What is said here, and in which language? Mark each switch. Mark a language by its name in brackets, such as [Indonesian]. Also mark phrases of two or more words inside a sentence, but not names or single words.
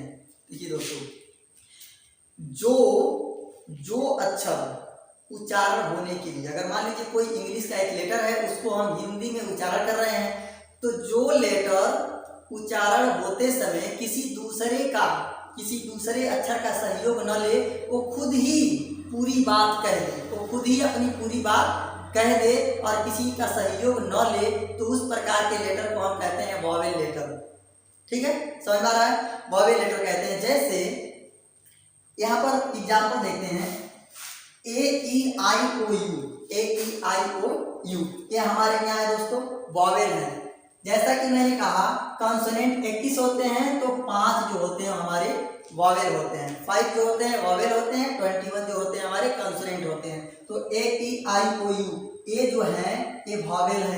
[Hindi] देखिए दोस्तों, जो अक्षर उच्चारण होने के लिए, अगर मान लीजिए कोई इंग्लिश का एक लेटर है उसको हम हिंदी में उच्चारण कर रहे हैं, तो जो लेटर उच्चारण होते समय किसी दूसरे अक्षर का सहयोग न ले, वो खुद ही पूरी बात कह दे, वो खुद ही अपनी पूरी बात कह दे और किसी का सहयोग न ले, तो उस प्रकार के लेटर को हम कहते हैं [English] vowel letter. [Hindi] ठीक है, समझ में आ रहा है, [English] vowel letter [Hindi] कहते हैं। जैसे यहाँ पर एग्जाम्पल देखते हैं, [English] A-E-I-O-U, A-E-I-O-U, [Hindi] ये हमारे क्या है दोस्तों, वॉवेल है। जैसा कि मैंने कहा कॉन्सोनेंट 21 होते हैं, तो 5 जो होते हैं हमारे वॉवेल होते हैं, 5 जो होते हैं वॉवेल होते हैं, 21 जो होते हैं हमारे कॉन्सोनेंट होते हैं। तो A-E-I-O-U ये जो है ये वॉवेल है।